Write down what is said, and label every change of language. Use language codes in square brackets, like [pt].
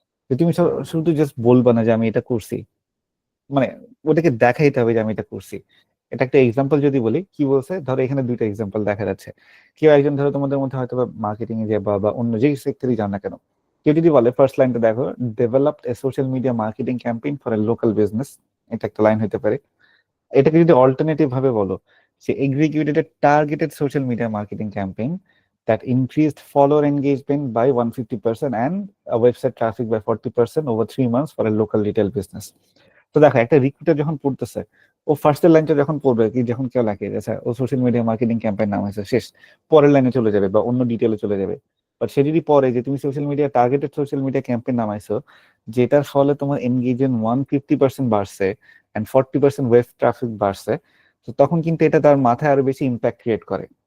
[bn] যে তুমি শুধু জাস্ট বলবা না যে আমি এটা করছি, মানে ওটাকে দেখাইতে হবে যে আমি এটা করছি। এটা একটা এক্সাম্পল যদি বলি, কি বলছে, ধরো এখানে দুইটা এক্সাম্পল দেখা যাচ্ছে। কেউ একজন ধরো তোমাদের মধ্যে হয়তো মার্কেটিং এ যে বা অন্য যেই সেক্টরই যান না কেন, কেউ যদি বলে ফার্স্ট লাইনটা দেখো, developed A social media marketing campaign for a local business, এটা একটা লাইন হতে পারে। [en] এটাকে যদি অল্টারনেটিভ ভাবে বলো, say executed a targeted social media marketing campaign that increased follower engagement by 150% and website traffic by 40% over 3 months for a local retail business. [bn] তো দেখো, একটা রিক্রুটার যখন পড়তেছে, ও ফার্স্টের লাইনটা যখন পড়বে, কি যখন কেউ লাগে আচ্ছা ও সোশ্যাল মিডিয়া মার্কেটিং ক্যাম্পেইন নাম হয়েছে, শেষ, পরের লাইনে চলে যাবে বা অন্য ডিটেলে চলে যাবে। বাট সে যদি পরে যে তুমি social media targeted social media campaign নামাইছো, যেটার ফলে তোমার এনগেজমেন্ট 150% বাড়ছে অ্যান্ড 40% ওয়েব ট্রাফিক বাড়ছে, তো তখন কিন্তু এটা তার মাথায় আরো বেশি ইম্প্যাক্ট ক্রিয়েট করে।